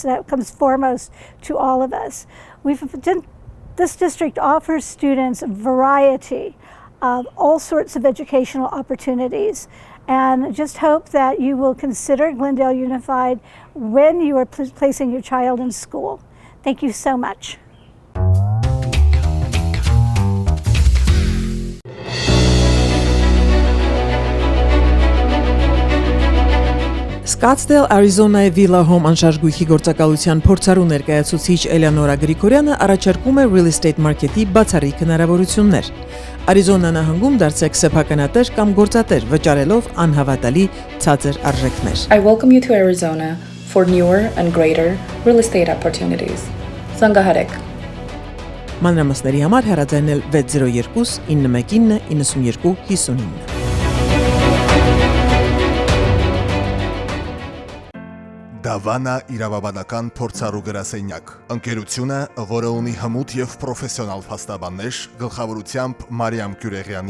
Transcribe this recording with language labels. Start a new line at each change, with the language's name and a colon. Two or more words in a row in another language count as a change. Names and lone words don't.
English: That comes foremost to all of us. This district offers students a variety of all sorts of educational opportunities, and just hope that you will consider Glendale Unified when you are placing your child in school. Thank you so much.
Armenian: Scottsdale, Arizona-ի Villa Home անշարժ գործակալության փորձառու ներկայացուցիչ Էլեոնորա Գրիգորյանը առաջարկում է
English: real estate market-
Armenian: ի բացառիկ հնարավորություններ։ Արիզոնա նահանգում դարձեք սեփականատեր կամ գործատեր, վճարելով անհավատալի ցածր արժեքներ։
English: I welcome you to Arizona for newer and greater real estate opportunities.
Armenian: Զանգահարեք։ Մանրամասների համար հեռարձակել 602 919 92 59։ Դավանա իրավաբանական փորձառու գրասենյակ։ Ընկերությունը, որը ունի հմուտ եւ պրոֆեսիոնալ փաստաբաններ, գլխավորությամբ Մարիամ Գյուրեղյանի,